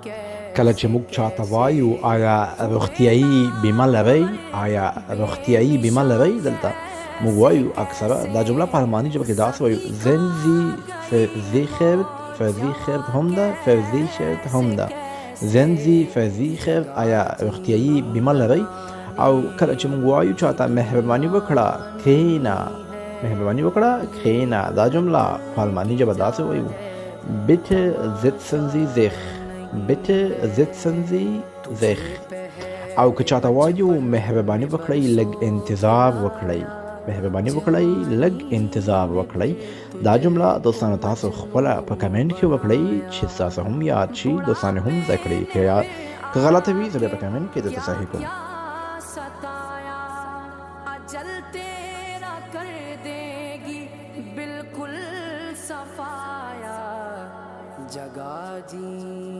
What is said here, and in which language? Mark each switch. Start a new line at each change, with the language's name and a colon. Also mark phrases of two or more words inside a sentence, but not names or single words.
Pashto: کله چې موږ چاته وایو آیا روغتیایي بیمه لرئ، آیا روغتیایي بیمه لرئ، دلته موږ وایو اکثره دا جمله په الماني ژبه کې داسې وایو
German: sind Sie versichert Hunde versichert Hunde sind Sie versichert
Pashto: آیا روغتیایي بیمه لرئ. او کله چې موږ وایو چاته مهرباني وکړه کښېنه، مهرباني وکړه کښېنه، دا جمله په الماني ژبه داسې وایو
German: bitte setzen Sie sich bitte setzen Sie sich.
Pashto: او که چاته وایو مهرباني وکړئ لږ انتظار وکړئ، مهرباني وکړئ لږ انتظار وکړئ، دا جمله دوستانو تاسو خپله په کمنټ کې وکړئ چې تاسو هم یاد شي، دوستانو هم زده کړئ. که غلطه وي زه بیا په کمنټ کې درته صحیح کوم.
Hindi: सताया अजल तेरा कर देगी बिल्कुल सफाया जगा जी